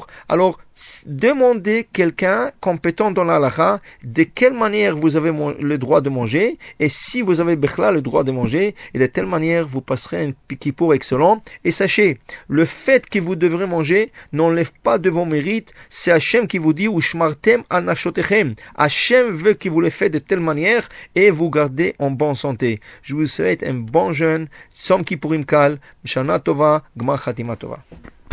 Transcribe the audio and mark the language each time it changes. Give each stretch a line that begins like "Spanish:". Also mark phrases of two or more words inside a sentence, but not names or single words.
French: Alors, demandez quelqu'un compétent dans la halakha de quelle manière vous avez le droit de manger, et si vous avez bechla le droit de manger, et de telle manière vous passerez un Kippour excellent. Et sachez, le fait que vous devrez manger n'enlève pas de vos mérites. C'est Hachem qui vous dit
Hebrew: ושמרתם על נפשותיכם.
French: Hachem veut que vous le faites de telle manière et vous gardez en bonne santé. Je vous souhaite un bon jeûne,
Hebrew: צום כיפורים קל, שנה טובה, גמר חתימה טובה.